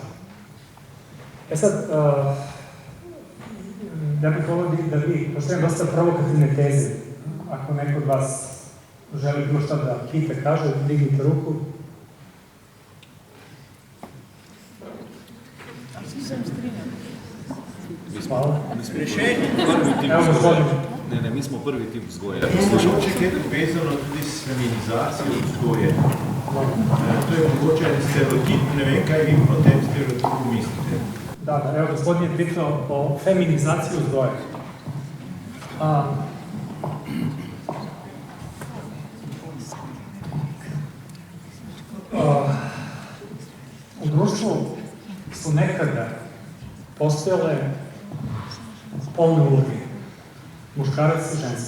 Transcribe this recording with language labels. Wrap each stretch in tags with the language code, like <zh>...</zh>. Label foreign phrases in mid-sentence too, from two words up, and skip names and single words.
<sr>E sad, ja bih volio da vi, pošto imam dosta provokativne teze, ako neko od vas želi bilo šta da pita, kaže, dignite ruku. Hvala. Evo gospodin.</sr> <sl>Ne, mi smo prvi tip vzgoja. Imamo mogoče vezano tudi s feminizacijo vzgoje. To je mogoče stereotip, ne vem, kaj vi o tem stereotipu mislite.</sl> <sr>Da, evo gospodin je pitao o feminizaciji vzgoje. U društvu su nekada postojale polne uloge, muškarac i žensko.</sr>